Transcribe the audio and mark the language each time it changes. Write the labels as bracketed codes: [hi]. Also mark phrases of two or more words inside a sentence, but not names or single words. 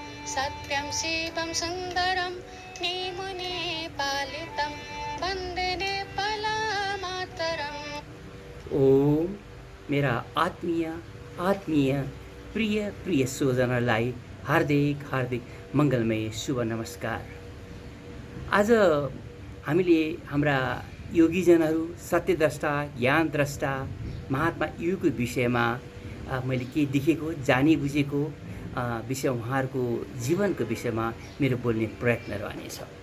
[sa] सत्यं शिवं सुन्दरं नीमुने पालितं वन्दे नेपालमातरम्। [ne] ओम मेरा आत्मीय प्रिय स्वजनहरूलाई हार्दिक मङ्गलमय शुभ नमस्कार। आज हामीले हाम्रा योगीजनहरू, सत्यद्रष्टा, ज्ञानद्रष्टा, महात्मा युगको विषयमा मैले के देखेको, जाने बुझेको विषय, उहाँहरूको जीवनको विषयमा मेरो बोल्ने प्रयत्न रहनेछ।